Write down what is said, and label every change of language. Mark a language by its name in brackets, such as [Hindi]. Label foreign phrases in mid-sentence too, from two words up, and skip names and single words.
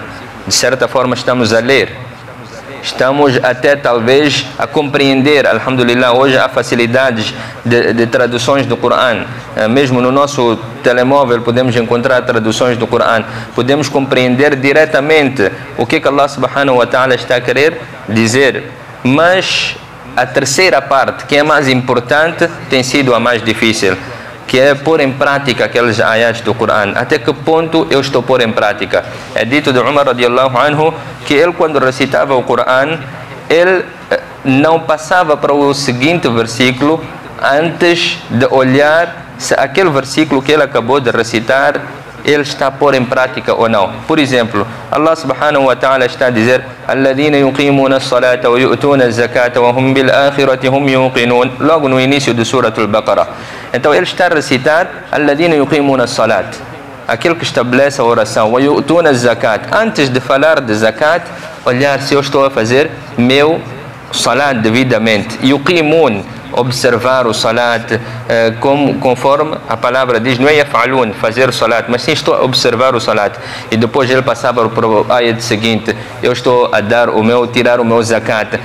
[Portuguese] De certa forma, estamos a ler. Estamos até talvez a compreender. Alhamdulillah, hoje há facilidades de traduções do Corão. Mesmo no nosso telemóvel podemos encontrar traduções do Corão. Podemos compreender diretamente o que Allah [Arabic] سبحانه وتعالى [Portuguese] está a querer dizer. Mas a terceira parte, que é mais importante, tem sido a mais difícil, que é pôr em prática aqueles ayats do Corão. Até que ponto eu estou a pôr em prática? É dito de Umar [Arabic] رضي الله عنه [Portuguese] que ele, quando recitava o Corão, ele não passava para o seguinte versículo antes de olhar se aquele versículo que ele acabou de recitar ele está a pôr em prática ou não. Por exemplo, Allah [Arabic] سبحانه وتعالى [Portuguese] está a dizer: [Arabic] "الذين يقيمون الصلاة ويؤتون الزكاة وهم بالآخرة هم يوقنون", [Portuguese] logo no início do Surah Al-Baqarah. Então ele está a recitar: [Arabic] "الذين يقيمون الصلاة", [Portuguese] aquele que estabelece a oração, [Arabic] "ويؤتون الزكاة", [Portuguese] antes de falar de zakat, olhar se eu estou a fazer meu salat devidamente. Yuqimun, observar o salat, conforme a palavra diz, não é yaf'alun, fazer o salat, mas sim estou a observar o salat. E depois ele passava para o ayat seguinte: eu estou a dar tirar o meu zakat.